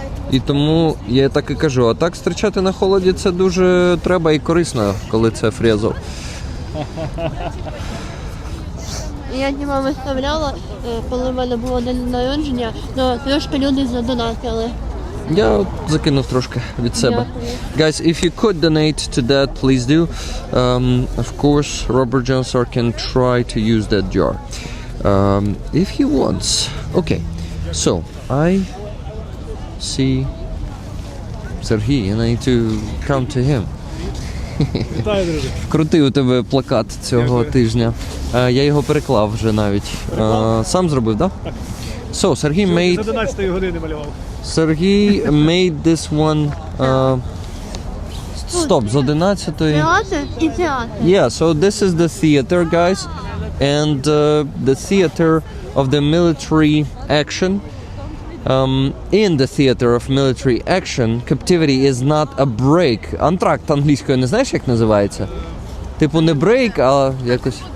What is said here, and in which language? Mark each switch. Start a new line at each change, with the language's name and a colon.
Ukrainian: І тому я так і кажу, а так стрічати на холоді це дуже треба і корисно, коли це free Azov. Я Діма виставляла, коли в мене було день народження, але трошки люди задонатили. Я закинув трошки від себе.
English: Guys, if you could donate to that, please do. Of course, Robert Johnson can try to use that jar. If he wants. Okay, so I see Serhiy and I need to come to him.
Ukrainian: Крутий у тебе плакат цього тижня. Я його переклав вже навіть. Сам зробив, так? Так. So, Serhiy made... З 11-ї години малював.
English: Serhiy made this one... Стоп, з 11-ї...
Ukrainian: Театр і театр.
English: Yeah, so this is the theater, guys. And the theater of the military action. In the theater of military action, captivity is not a break.
Ukrainian: Антракт англійською не знаєш, як називається? Типу не break, а якось...